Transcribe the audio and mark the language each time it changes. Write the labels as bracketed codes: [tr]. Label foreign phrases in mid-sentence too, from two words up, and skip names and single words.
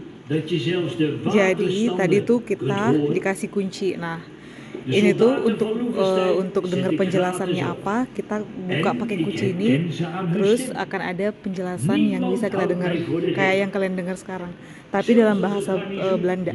[nl] dat je zelfs de [id] Jadi tadi [nl] waterstanden [id] tuh kita [nl] kunt horen. [id] dikasih kunci. Nah, [nl] De [id] ini tuh [nl] soldaten van [id] untuk [nl] Loevestein [id] dengar [nl] zetten gratis [id] penjelasannya [nl] op. [id] apa, kita buka [nl] En [id] pakai [nl] ik [id] kunci ini, [nl] herken ze aan hun [id] terus [nl] stem. [id] akan ada penjelasan yang bisa [nl] Niemand [id] kita [nl] houdt [id] dengar, [nl] mij voor de [id] kayak [nl] gek. [id] yang kalian dengar sekarang, tapi [nl] Zelfs [id] dalam [nl] als het [id] bahasa [nl] garnizoen [id] Belanda.